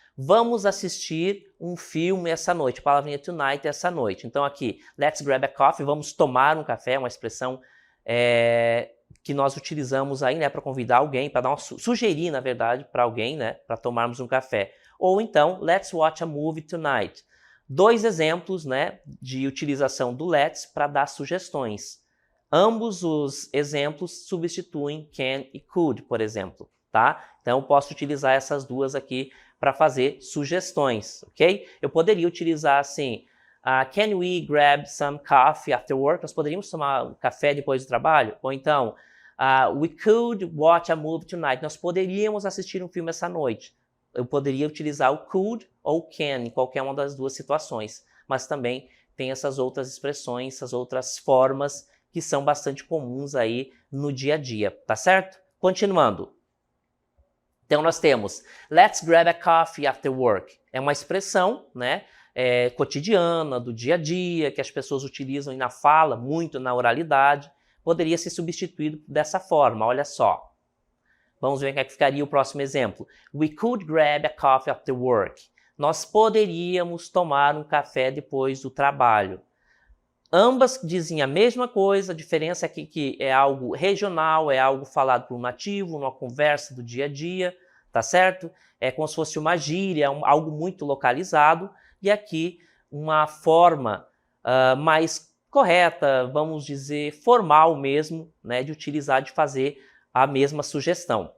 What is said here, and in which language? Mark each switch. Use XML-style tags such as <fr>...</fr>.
<pt>Vamos assistir um filme essa noite. A palavrinha tonight é essa noite. Então aqui,</pt> <en>let's grab a coffee.</en> <pt>Vamos tomar um café, uma expressão que nós utilizamos aí, né, para convidar alguém, para dar uma sugerir, na verdade, para alguém, né, para tomarmos um café. Ou então,</pt> <en>let's watch a movie tonight.</en> <pt>2 exemplos, né, de utilização do let's para dar sugestões. Ambos os exemplos substituem can e could, por exemplo, tá? Então, eu posso utilizar essas duas aqui para fazer sugestões, ok? Eu poderia utilizar assim,</pt> <en>can we grab some coffee after work?</en> <pt>Nós poderíamos tomar um café depois do trabalho? Ou então,</pt> <en>we could watch a movie tonight.</en> <pt>Nós poderíamos assistir um filme essa noite. Eu poderia utilizar o could ou can em qualquer uma das duas situações, mas também tem essas outras expressões, essas outras formas que são bastante comuns aí no dia a dia, tá certo? Continuando. Então nós temos</pt> <en>let's grab a coffee after work.</en> <pt>É uma expressão, né, cotidiana, do dia a dia, que as pessoas utilizam na fala, muito na oralidade. Poderia ser substituído dessa forma, olha só. Vamos ver como é que ficaria o próximo exemplo.</pt> <en>We could grab a coffee after work.</en> <pt>Nós poderíamos tomar um café depois do trabalho. Ambas dizem a mesma coisa, a diferença é que é algo regional, é algo falado por um nativo, numa conversa do dia a dia, tá certo? É como se fosse uma gíria, algo muito localizado, e aqui uma forma mais correta, vamos dizer, formal mesmo, né, de utilizar, de fazer a mesma sugestão.</pt>